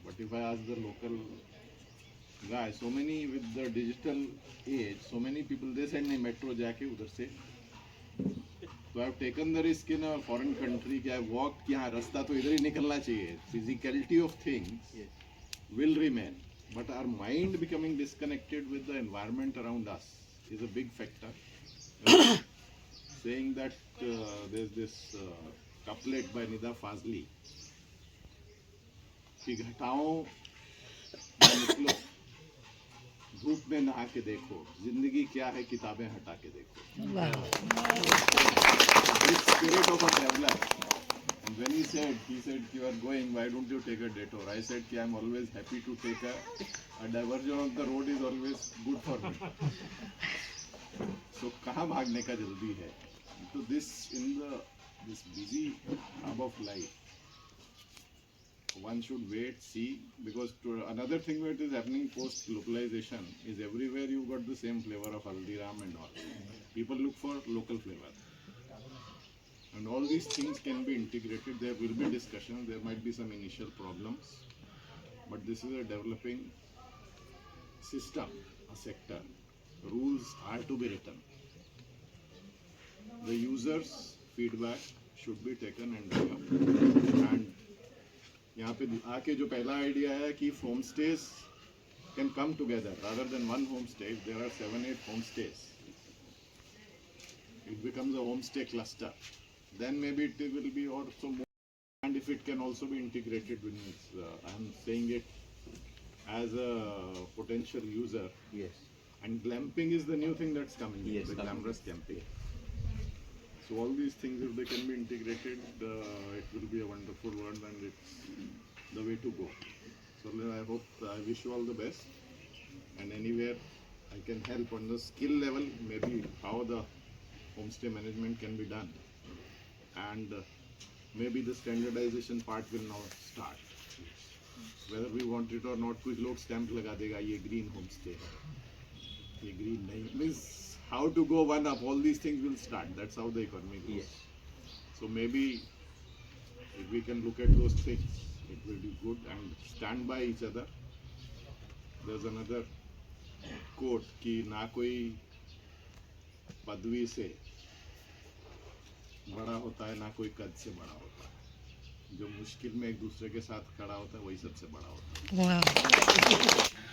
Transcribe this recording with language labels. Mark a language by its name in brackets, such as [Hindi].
[English] But if I ask the local guy, so many with the digital age, so many people, they said [Hindi] nahi metro jaake udhar se. [English] So I've taken the risk in a foreign country कि I walked [Hindi] कि हाँ रास्ता तो इधर ही निकलना चाहिए. [English] Physicality of things will remain. but our mind becoming disconnected with the environment around us is a big factor. Saying that there's this couplet by Nida Fazli [Hindi] कि घटाओं में निकलो धूप में नहा के देखो जिंदगी क्या है किताबें हटा के देखो. [English] This spirit of a traveler. And when he said you are going, why don't you take a detour? I said कि I'm always happy to take a diversion of the road is always good for me. [Hindi] So कहाँ भागने का जल्दी है? [English] So this busy hub of life, one should wait, see, because another thing that is happening post globalization is everywhere you got the same flavor of Haldiram and all. People look for local flavor. And all these things can be integrated. There will be discussions, there might be some initial problems, but this is a developing system, a sector. Rules are to be written. The users' feedback should be taken and done up. [Hindi] And यहाँ पे आके जो पहला idea है कि home stage [English] can come together rather than one homestay. If there are 7-8 homestays, it becomes a homestay cluster. Then maybe it will be also more, and if it can also be integrated with I am saying it as a potential user. Yes. And glamping is the new thing that's coming. Yes, The glamorous camping. So all these things, if they can be integrated, it will be a wonderful world, and it's the way to go. So I wish you all the best. And anywhere I can help on the skill level, maybe how the homestay management can be done. And maybe the standardization part will now start. Whether we want it or not, [Hindi] कुछ लोग stamp लगा देगा ये green homestay है, ये green नहीं. [English] Means how to go one up, all these things will start. That's how the economy goes. Yes. So maybe if we can look at those things, it will be good and stand by each other. There's another quote [Hindi] कि ना कोई पदवी से बड़ा होता है, ना कोई कद से बड़ा होता है. जो मुश्किल में एक दूसरे के साथ खड़ा होता है वही सबसे बड़ा होता है.